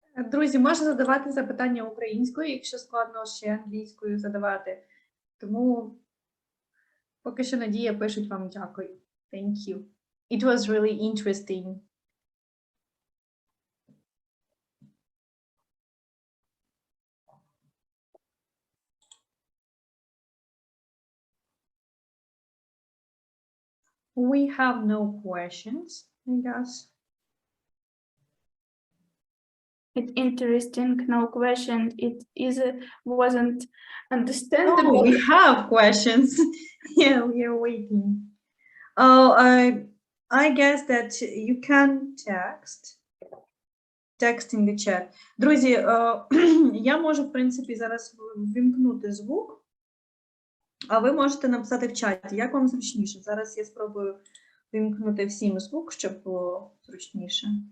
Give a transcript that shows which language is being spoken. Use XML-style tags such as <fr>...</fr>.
<uk>Друзі, можна задавати запитання українською, якщо складно ще англійською задавати. Тому поки що Надія пишуть вам дякую.</uk> <en>Thank you. It was really interesting. We have no questions, I guess. It's interesting, no question. Wasn't understandable. Oh, we have questions. Yeah, we are waiting. Oh, I guess that you can text in the chat.</en> <uk>Друзі, я можу, в принципі, зараз ввімкнути звук, а ви можете написати в чаті, як вам зручніше. Зараз я спробую вимкнути всім звук, щоб було зручніше.</uk>